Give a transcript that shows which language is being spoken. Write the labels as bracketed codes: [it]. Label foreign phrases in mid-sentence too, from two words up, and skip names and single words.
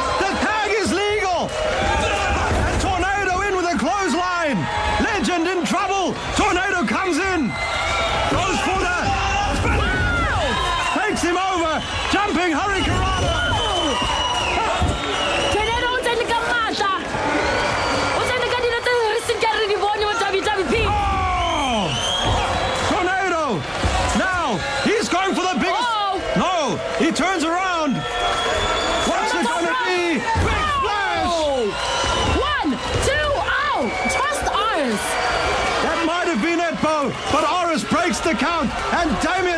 [en] The tag is legal. And Tornado in with a clothesline. Legend in trouble. Tornado comes in. Goes for the spin. Takes him over. Jumping Hurricanrana. [tn] Tornado utsende ka matla. Utsende ka dilo tse re seng ka re di bone mo WWP. [en] Oh! Tornado. Now he's going for the biggest. No, he turns around. What's it going to be? Big splash. 1, 2, oh! Trust Oris. That might have been it, Bo, but Oris breaks the count, and Dameon